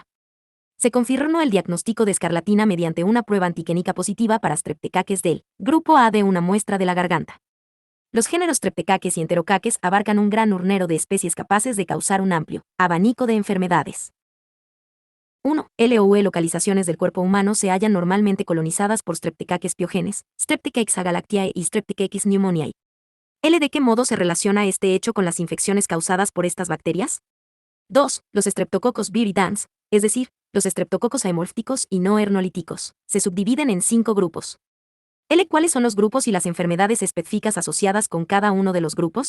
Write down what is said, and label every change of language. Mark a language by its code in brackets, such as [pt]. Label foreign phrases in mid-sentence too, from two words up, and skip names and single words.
[es] Se confirmó el diagnóstico de escarlatina mediante una prueba antigénica positiva para Streptococcus del grupo A de una muestra de la garganta. Los géneros Streptococcus y Enterococcus abarcan un gran urnero de especies capaces de causar un amplio abanico de enfermedades. 1. LOE localizaciones del cuerpo humano se hallan normalmente colonizadas por Streptococcus pyogenes, Streptococcus agalactiae y Streptococcus pneumoniae. ¿De qué modo se relaciona este hecho con las infecciones causadas por estas bacterias? 2. Los Streptococcus viridans, es decir, los estreptococos aemórficos y no hernolíticos, se subdividen en 5 grupos. ¿Cuáles son los grupos y las enfermedades específicas asociadas con cada uno de los grupos?